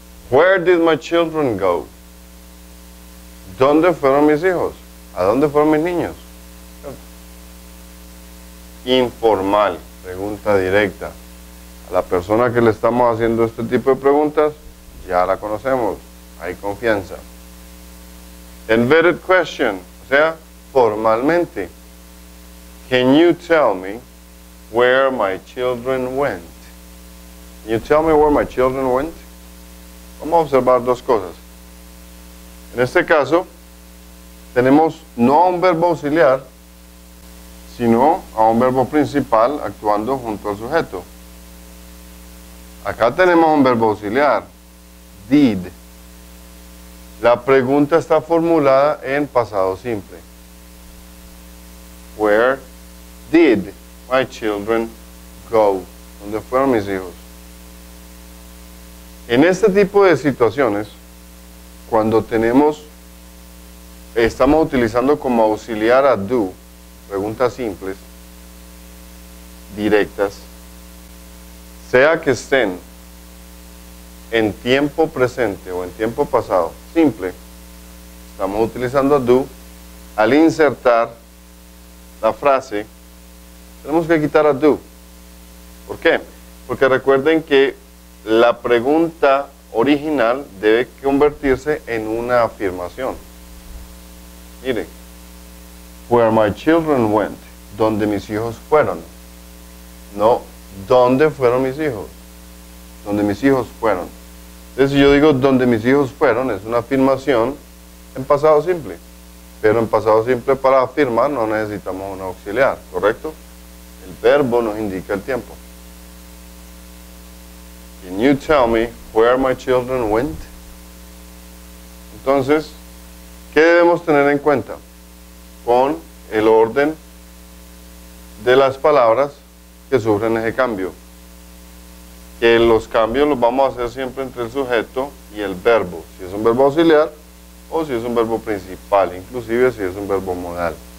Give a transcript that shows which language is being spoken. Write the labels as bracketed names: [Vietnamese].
[English] Where did my children go? [Spanish] ¿Dónde fueron mis hijos? ¿A dónde fueron mis niños? Informal, pregunta directa. A la persona que le estamos haciendo este tipo de preguntas, ya la conocemos, hay confianza. [English] Inverted question, [Spanish] o sea, formalmente. [English] Can you tell me where my children went? Can you tell me where my children went? [Spanish] Vamos a observar dos cosas. En este caso, tenemos no a un verbo auxiliar, sino a un verbo principal actuando junto al sujeto. Acá tenemos un verbo auxiliar, did. La pregunta está formulada en pasado simple. [English] Where did my children go? [Spanish] ¿Dónde fueron mis hijos? En este tipo de situaciones, cuando estamos utilizando como auxiliar a do, preguntas simples, directas, sea que estén en tiempo presente o en tiempo pasado, simple, estamos utilizando a do, al insertar la frase, tenemos que quitar a do. ¿Por qué? Porque recuerden que la pregunta original debe convertirse en una afirmación. Mire, [English] where my children went, [Spanish] donde mis hijos fueron. No, ¿dónde fueron mis hijos? Donde mis hijos fueron. Entonces, si yo digo donde mis hijos fueron, es una afirmación en pasado simple. Pero en pasado simple, para afirmar, no necesitamos un auxiliar, ¿correcto? El verbo nos indica el tiempo. [English] Can you tell me where my children went? [Spanish] Entonces, ¿qué debemos tener en cuenta con el orden de las palabras que sufren ese cambio? Que los cambios los vamos a hacer siempre entre el sujeto y el verbo, si es un verbo auxiliar o si es un verbo principal, inclusive si es un verbo modal.